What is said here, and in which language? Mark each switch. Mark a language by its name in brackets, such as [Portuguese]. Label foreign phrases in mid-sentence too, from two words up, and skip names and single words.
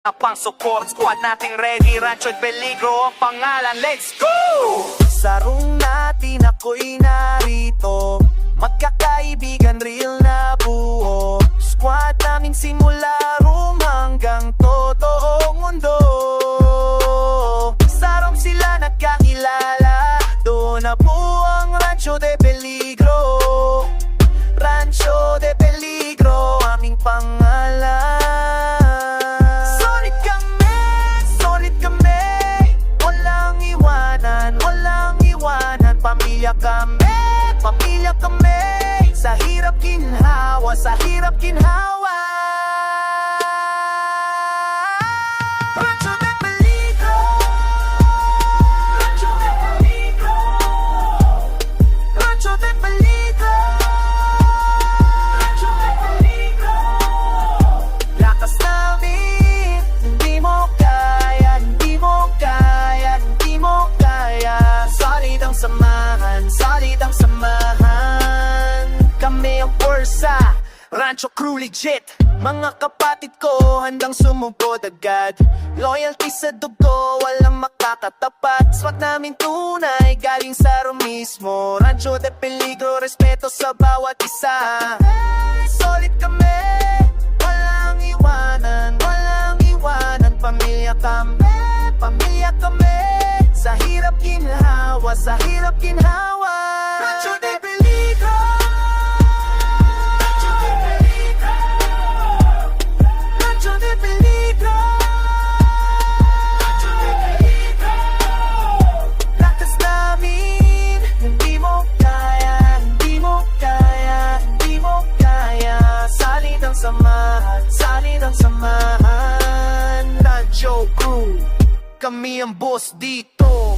[Filipino] Pang support squad nating ready, Rancho at Peligro ang pangalan, [English] let's go! [Filipino] Sa room natin ako'y narito, magkakaibigan real na buo. Squad namin simula room hanggang totoong mundo. Sa room sila nagkakilala, doon na po ang Rancho de Peligro. Rancho de Peligro, aming pangalan. Pamilya kami, sa hirap ginhawa, sa hirap ginhawa. Rancho de Peligro, Rancho de Peligro, Rancho de Peligro, Rancho de Peligro. Lakas namin, hindi mo kaya, hindi mo kaya, hindi mo kaya. Solid ang samahan, solid ang samahan. Kami ang Pursa, Rancho Crew legit. Mga kapatid ko handang sumugod agad. Loyalty sa dugo, walang makakatapat. Swat namin tunay, galing sa room mismo. Rancho de Peligro, respeto sa bawat isa. Solid kami, walang iwanan, walang iwanan. Pamilya kami, pamilya kami. Sa hirap ginhawa, sa hirap ginhawa. Rancho de Peligro, Rancho de Peligro, Rancho de Peligro, Rancho de Peligro. Lakas namin, hindi mo kaya, hindi mo kaya, hindi mo kaya. Salid ang samahan, salid ang samahan. Rancho Crew, kami ang boss dito.